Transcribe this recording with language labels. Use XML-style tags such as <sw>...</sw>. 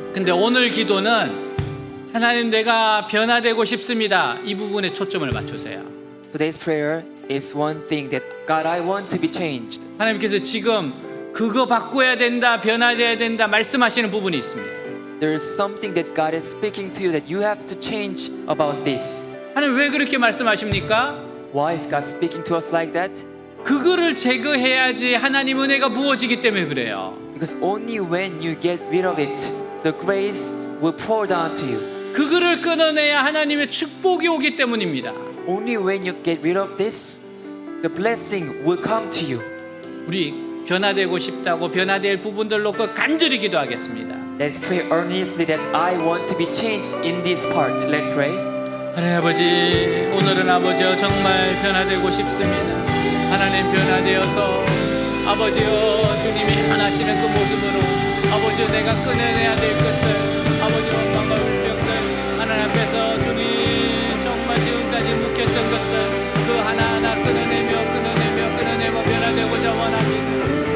<ko>근데 오늘 기도는 하나님 내가 변화되고 싶습니다. 이 부분에 초점을 맞추세요.</ko> <en>Today's prayer is one thing that God, I want to be changed.</en> <ko>하나님께서 지금 그거 바꿔야 된다, 변화돼야 된다 말씀하시는 부분이 있습니다.</ko> <en>There is something that God is speaking to you that you have to change about this.</en> <ko>하나님 왜 그렇게 말씀하십니까?</ko> <en>Why is God speaking to us like that?</en> <ko>그거를 제거해야지 하나님 은혜가 부어지기 때문에 그래요.</ko> <en>Because only when you get rid of it, the grace will pour down to you.</en> <ko>그거를 끊어내야 하나님의 축복이 오기 때문입니다.</ko> <en>Only when you get rid of this, the blessing will come to you.</en> <ko>우리 변화되고 싶다고 변화될 부분들 놓고 간절히 기도하겠습니다.</ko> <en>Let's pray earnestly that I want to be changed in this part. Let's pray.</en> <ko>하나님 아버지, 오늘은 아버지여 정말 변화되고 싶습니다. 하나님 변화되어서 아버지여 주님이 변하시는 그 모습으로 아버지여 내가 끊어내야 될 것들, 아버지여 방과 병들 하나님 앞에서 주님 정말 지금까지 묵혔던 것들 그 하나하나 끊어내며 변화되고자 원합니다.</ko>